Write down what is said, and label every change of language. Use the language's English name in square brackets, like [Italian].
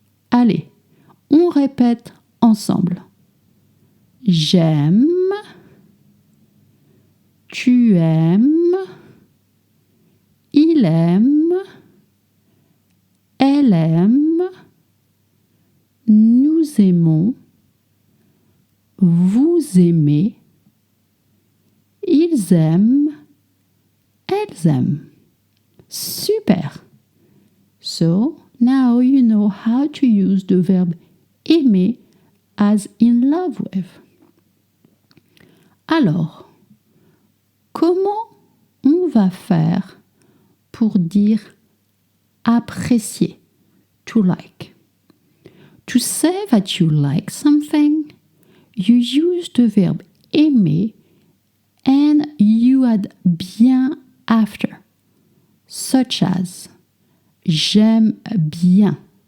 [French] Allez, on répète ensemble. J'aime, tu aimes, il aime, elle aime, nous aimons, vous aimez, ils aiment, elles aiment. Super! [English] So, now you know how to use the verb aimer as in love with. [French] Alors, comment on va faire pour dire apprécier, [English] to like? To say that you like something, you use the verb aimer and you add bien after, such as [French] j'aime bien.